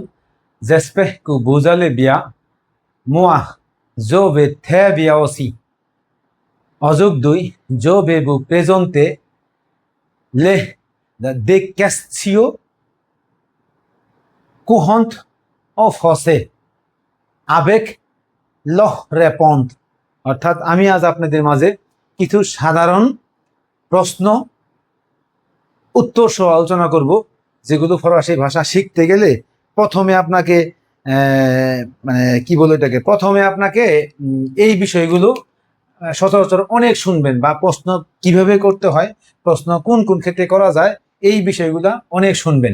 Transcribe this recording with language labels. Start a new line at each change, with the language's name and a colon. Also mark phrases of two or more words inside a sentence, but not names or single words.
French: J'espère que vous allez bien. Moi, je vais très bien aussi. Aujourd'hui, je vais vous présenter des questions courantes en français avec leur réponse.
Bangla: অর্থাৎ আমি আজ আপনাদের মাঝে কিছু সাধারণ প্রশ্ন উত্তর সহ আলোচনা করব, যেগুলো ফরাসি ভাষা শিখতে গেলে প্রথমে আপনাকে মানে কি বলে এটাকে, প্রথমে আপনাকে এই বিষয়গুলো সচরাচর অনেক শুনবেন, বা প্রশ্ন কিভাবে করতে হয়, প্রশ্ন কোন কোন ক্ষেত্রে করা যায়, এই বিষয়গুলো অনেক শুনবেন।